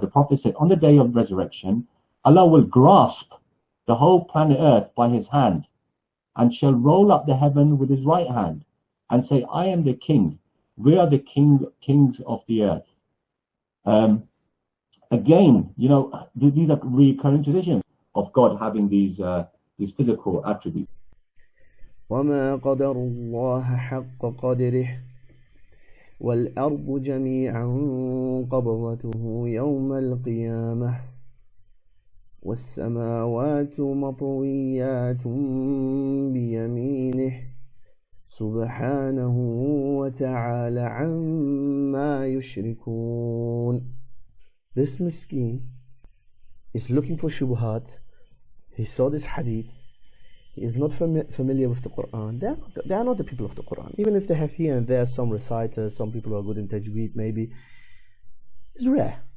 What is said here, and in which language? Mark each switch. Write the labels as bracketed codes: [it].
[en] The Prophet said, on the day of resurrection, Allah will grasp the whole planet Earth by his hand and shall roll up the heaven with his right hand and say, I am the king. We are the kings of the earth. Again, you know, these are recurring traditions of God having these physical attributes. [ar] وما قدر الله حق قدره والأرض جميعا قبضته يوم القيامة والسماوات مطويات بيمينه سبحانه وتعالى عما يشركون. [en] This miskin is looking for shubuhat. He saw this hadith. He is not familiar with the Quran. They are not the people of the Quran. Even if they have here and there some reciters, some people who are good in tajweed maybe, it's rare.